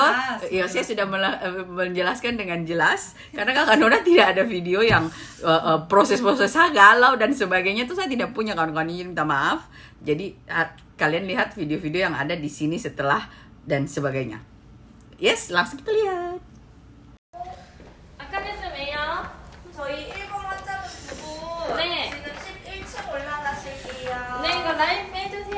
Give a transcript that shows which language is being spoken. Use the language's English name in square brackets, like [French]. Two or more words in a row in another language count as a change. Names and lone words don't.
[Indonesian] Iya, saya sudah menjelaskan dengan jelas karena kakak Nona tidak ada video yang proses-proses saya galau dan sebagainya itu saya tidak punya, kawan-kawan, ini minta maaf. Jadi kalian lihat video-video yang ada di sini setelah dan sebagainya. Yes, langsung kita lihat. [Korean] 아까 됐으면요. 저희 1번 환자분 두분 네. 지금 11층 올라가실게요. 네, 이거 라인 빼주세요.